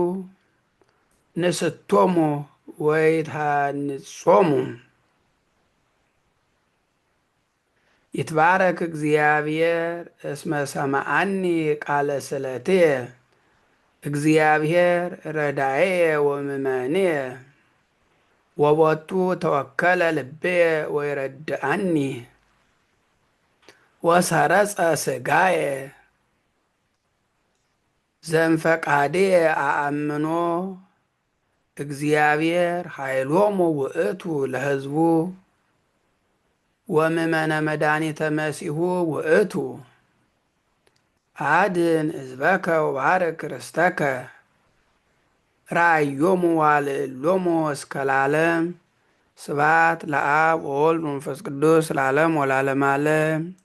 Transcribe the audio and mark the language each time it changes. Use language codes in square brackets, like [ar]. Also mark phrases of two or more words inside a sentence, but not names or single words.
[gez] ንስቶሙ ወይትሃንጾሙ። ይትባረክ እግዚአብሔር እስመ ሰምዓኒ ቃለ ስእለትየ እግዚአብሔር ረዳኤየ ወምእመንየ ወቦቱ ተወከለ ልብየ ወይረድአኒ ወሰረጸ ሥጋየ ዘእምፈቃድየ አአምኖ እግዚአብሔር ኃይሎሙ ውእቱ ለሕዝቡ ወምእመነ መድኃኒተ መሲሑ ውእቱ አድን ሕዝበከ ወባርክ ርስተከ ራእዮሙ ዋልዕሎሙ እስከ ለዓለም። ስብሐት ለአብ ወወልድ ወመንፈስ ቅዱስ ለዓለም ወለዓለመ ዓለም።